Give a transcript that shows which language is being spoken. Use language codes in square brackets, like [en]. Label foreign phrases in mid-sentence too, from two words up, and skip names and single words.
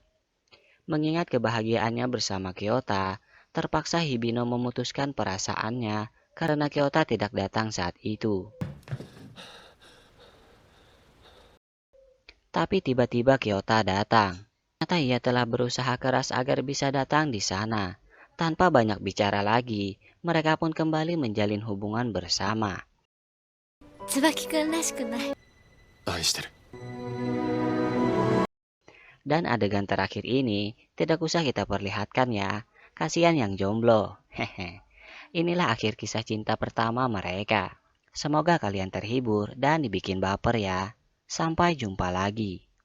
[id] Mengingat kebahagiaannya bersama Kyota, terpaksa Hibino memutuskan perasaannya karena Kyota tidak datang saat itu. Tapi tiba-tiba Kyota datang. Ternyata ia telah berusaha keras agar bisa datang di sana. Tanpa banyak bicara lagi, mereka pun kembali menjalin hubungan bersama. [ja] 椿くんらしくない。愛してる。 [id] Dan adegan terakhir ini tidak usah kita perlihatkan ya. Kasihan yang jomblo. Hehe. Inilah akhir kisah cinta pertama mereka. Semoga kalian terhibur dan dibikin baper ya. Sampai jumpa lagi.